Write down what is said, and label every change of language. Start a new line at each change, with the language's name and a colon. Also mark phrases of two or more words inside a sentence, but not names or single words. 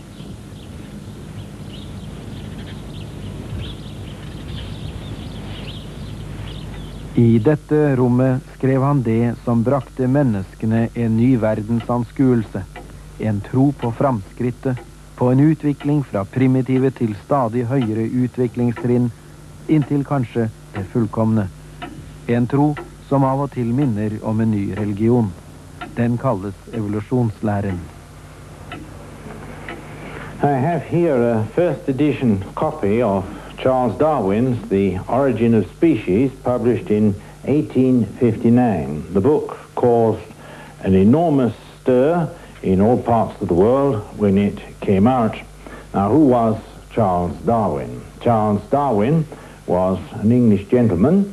Norwegian: I dette rommet skrev han det som brakte menneskene en ny verdensanskuelse, en tro på framskrittet, på en utvikling fra primitive til stadig høyere utviklingstrinn, inntil kanskje det fullkomne. En tro som av og til minner om en ny religion. Den kalles evolusjonslæren.
English: I have here a first edition copy of Charles Darwin's The Origin of Species, published in 1859. The book caused an enormous stir in all parts of the world when it came out. Now, who was Charles Darwin? Charles Darwin was an English gentleman.